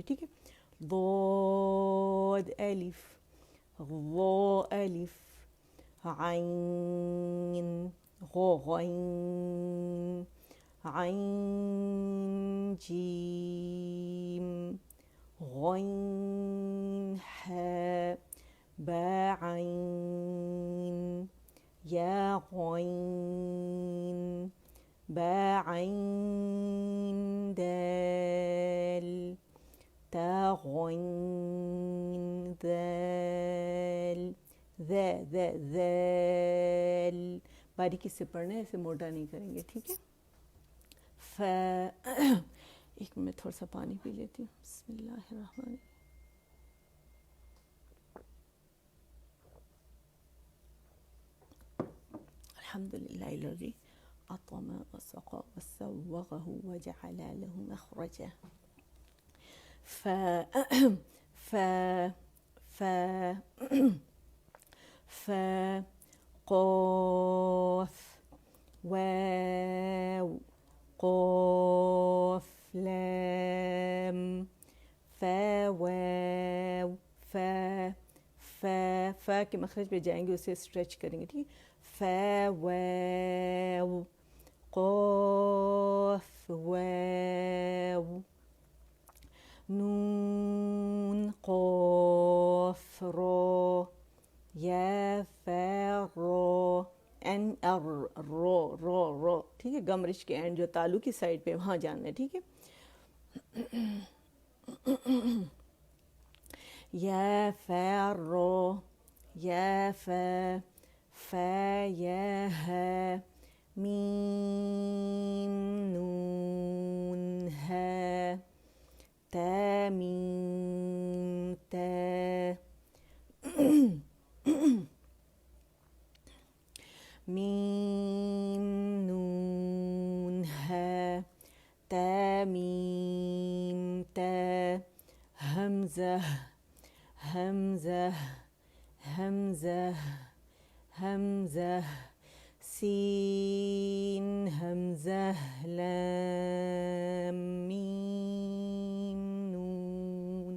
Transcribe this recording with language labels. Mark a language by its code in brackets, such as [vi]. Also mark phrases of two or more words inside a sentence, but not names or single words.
[ur] ٹھیک ہے، [ar] ضاد الف ضا الف عین غا غین عین جیم غین حا با عین یا غین با عین دال تا غین ذال ذال. [ur] باریکی سے پڑھنا ہے، اسے موٹا نہیں کریں گے. ٹھیک ہے، ایک میں تھوڑا سا پانی پی لیتی ہوں. [ar] بسم اللہ الرحمن الرحیم. الحمد للہ الذی اطعم وسقى وسوغه وجعل له مخرجا. ف ف ف ف قاف واو قاف لام فا واو فا فا. [ur] فا کے مخرج پہ جائیں گے، اسے اسٹریچ کریں گے. ٹھیک، [ar] فا واو قاف واو نون قاف را یا فا را این ار را را را. [ur] ٹھیک ہے، گمرش کے اینڈ جو تالو کی سائڈ پہ وہاں جانا ہے. ٹھیک ہے، [ar] یا فا را یا فا فا یا ہا میم نون ہا تا میم تا میم نون ہا تا میم تا حمزہ حمزہ حمزہ حمزہ سین حمزہ لام میم نون.